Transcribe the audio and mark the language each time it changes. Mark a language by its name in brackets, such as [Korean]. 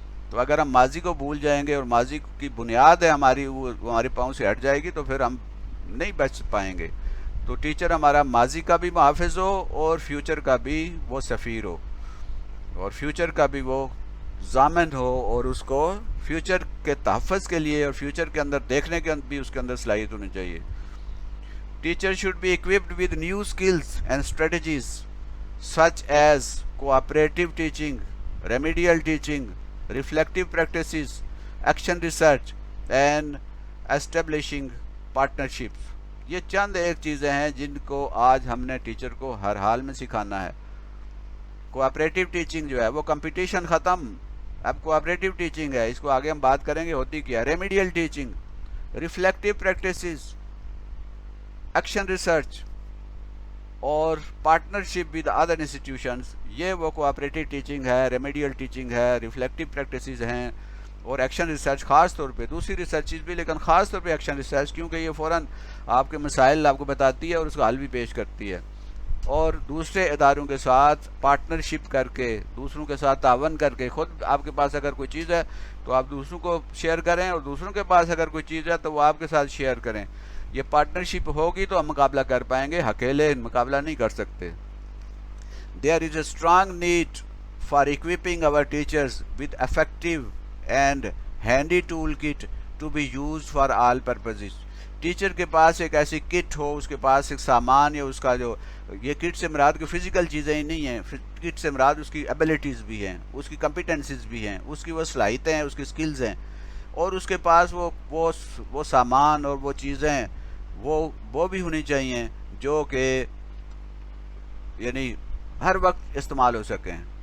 [Urdu] تو اگر ہم ماضی کو بھول جائیں گے اور ماضی کی بنیاد ہے ہماری وہ ہمارے پاؤں سے ہٹ جائے گی, تو پھر ہم نہیں بچ پائیں گے. تو ٹیچر ہمارا ماضی کا بھی محافظ ہو اور فیوچر کا بھی وہ سفیر ہو, اور فیوچر کا بھی وہ ضامن ہو, اور اس کو فیوچر کے تحفظ کے لیے اور فیوچر کے اندر دیکھنے کے بھی اس کے اندر صلاحیت ہونی چاہیے. [English] Teacher should be equipped with new skills and strategies such as cooperative teaching, remedial teaching, reflective practices, action research and establishing partnerships. [Urdu] یہ چند ایک چیزیں ہیں جن کو آج ہم نے ٹیچر کو ہر حال میں سکھانا ہے. کوآپریٹیو ٹیچنگ جو ہے وہ کمپٹیشن ختم, اب کوآپریٹیو ٹیچنگ ہے, اس کو آگے ہم بات کریں گے ہوتی کیا. Remedial teaching, reflective practices, action research اور [English] partnership with other institutions, [Urdu] یہ وہ کوآپریٹیو ٹیچنگ ہے, ریمیڈیل ٹیچنگ ہے, ریفلیکٹیو پریکٹسز ہیں, اور ایکشن ریسرچ خاص طور پہ. دوسری ریسرچز بھی, لیکن خاص طور پہ ایکشن ریسرچ, کیونکہ یہ فوراً آپ کے مسائل آپ کو بتاتی ہے اور اس کا حل بھی پیش کرتی ہے. اور دوسرے اداروں کے ساتھ پارٹنرشپ کر کے, دوسروں کے ساتھ تعاون کر کے, خود آپ کے پاس اگر کوئی چیز ہے تو آپ دوسروں کو شیئر کریں, اور دوسروں کے پاس اگر کوئی چیز ہے تو وہ آپ کے ساتھ شیئر کریں. یہ پارٹنرشپ ہوگی تو ہم مقابلہ کر پائیں گے, اکیلے مقابلہ نہیں کر سکتے. [English] There is a strong need for equipping our teachers with effective and handy toolkit to be used for all purposes. [Urdu] Teacher کے پاس ایک ایسی کٹ ہو, اس کے پاس ایک سامان, یا اس کا جو, یہ کٹ سے مراد کوئی فزیکل چیزیں ہی نہیں ہیں, کٹ سے مراد اس کی ایبلٹیز بھی ہیں, اس کی کمپیٹنسیز بھی ہیں, اس کی وہ صلاحیتیں ہیں, اس کی سکلز ہیں, اور اس کے پاس وہ سامان اور وہ چیزیں وہ بھی ہونی چاہیے جو کہ یعنی ہر وقت استعمال ہو سکیں.